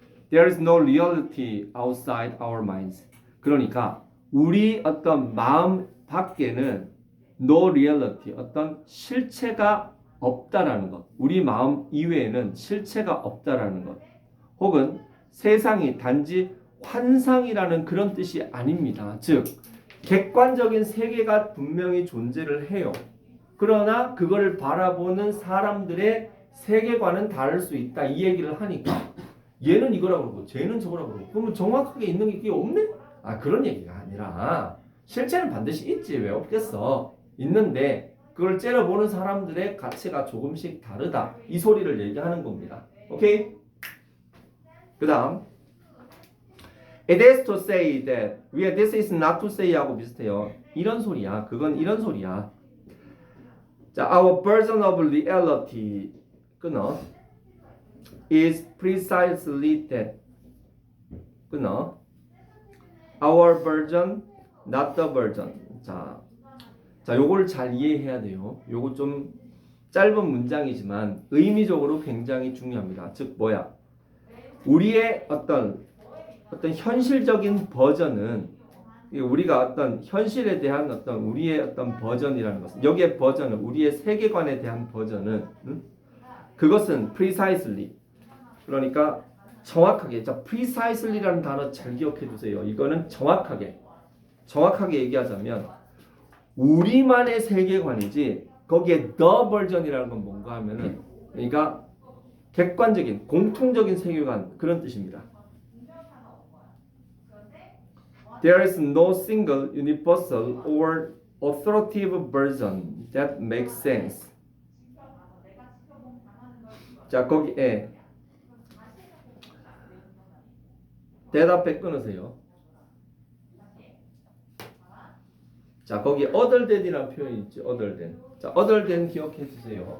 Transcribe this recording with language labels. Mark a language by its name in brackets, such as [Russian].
[English] There is no reality outside our minds. [Korean] 그러니까 우리 어떤 마음 밖에는 [English] no reality, [Korean] 어떤 실체가 없다라는 것. 우리 마음 이외에는 실체가 없다라는 것. 혹은 세상이 단지 환상이라는 그런 뜻이 아닙니다. 즉, 객관적인 세계가 분명히 존재를 해요. 그러나 그거를 바라보는 사람들의 세계관은 다를 수 있다. 이 얘기를 하니까 얘는 이거라고 그러고 쟤는 저거라고 그러고 그러면 정확하게 있는 게 이게 없네? 아, 그런 얘기가 아니라 실체는 반드시 있지. 왜 없겠어? 있는데 그걸 째려보는 사람들의 가치가 조금씩 다르다. 이 소리를 얘기하는 겁니다. 오케이? 그 다음 [English] It is to say that 위에 this is not to say [Korean] 하고 비슷해요. 이런 소리야. 그건 이런 소리야. [English] 자, our version of reality [Korean] 끊어 [English] is precisely that 끊어 our version, not the version. [Korean] 자, 요거를 잘 이해해야 돼요. 요거 좀 짧은 문장이지만 의미적으로 굉장히 중요합니다. 즉 뭐야? 우리의 어떤 현실적인 버전은 우리가 어떤 현실에 대한 어떤 우리의 어떤 버전이라는 것은 여기에 버전은 우리의 세계관에 대한 버전은 그것은 precisely 그러니까 정확하게 자 precisely라는 단어 잘 기억해 두세요. 이거는 정확하게 얘기하자면 우리만의 세계관이지 거기에 the version이라는 건 뭔가 하면은 그러니까 객관적인 공통적인 세계관 그런 뜻입니다. [English] There is no single universal or authoritative version that makes sense. [Korean] 자, 거기에 대답해 끊으세요. 자, 거기 other than이라는 표현이 있죠. other than. 자, other than 기억해 주세요.